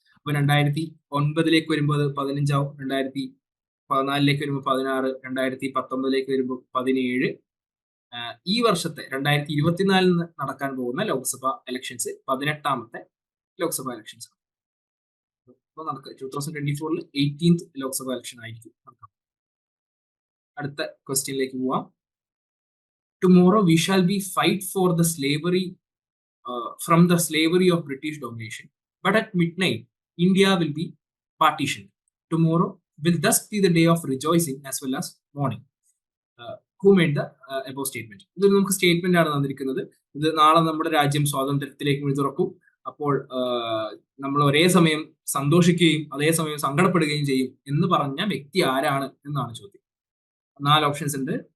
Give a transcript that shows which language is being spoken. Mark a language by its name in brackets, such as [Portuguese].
[Malayalam] അപ്പൊ 2009-ലേക്ക് വരുമ്പോൾ അത് 15 ആവും, 2014-ലേക്ക് വരുമ്പോൾ 16, 2019-ലേക്ക് വരുമ്പോൾ 17. ഈ വർഷത്തെ 2024 നടക്കാൻ പോകുന്ന ലോക്സഭ ഇലക്ഷൻസ് 18ാമത്തെ ലോക്സഭ ഇലക്ഷൻസ്. അപ്പൊ നമുക്ക് 2024-ൽ 18th ലോക്സഭ ഇലക്ഷൻ ആയിരിക്കും. അടുത്ത ക്വസ്റ്റ്യനിലേക്ക് പോവാം. [English] Tomorrow we shall be fight for the slavery from the slavery of British domination, but at midnight India will be partitioned. Tomorrow will thus be the day of rejoicing as well as mourning. Who made the above statement? [Malayalam] ഇത് നമുക്ക് statement ആണ് തന്നിരിക്കുന്നത്. ഇത് നാളെ നമ്മുടെ രാജ്യം സ്വാതന്ത്ര്യത്തിലേക്ക് തുറക്കും. അപ്പോൾ നമ്മൾ ഒരേ സമയം സന്തോഷിക്കുകയും അതേസമയം സങ്കടപ്പെടുകയും ചെയ്യും എന്ന് പറഞ്ഞ വ്യക്തി ആരാണ് എന്നാണ് ചോദ്യം. 4 ഓപ്ഷൻസ് ഉണ്ട്.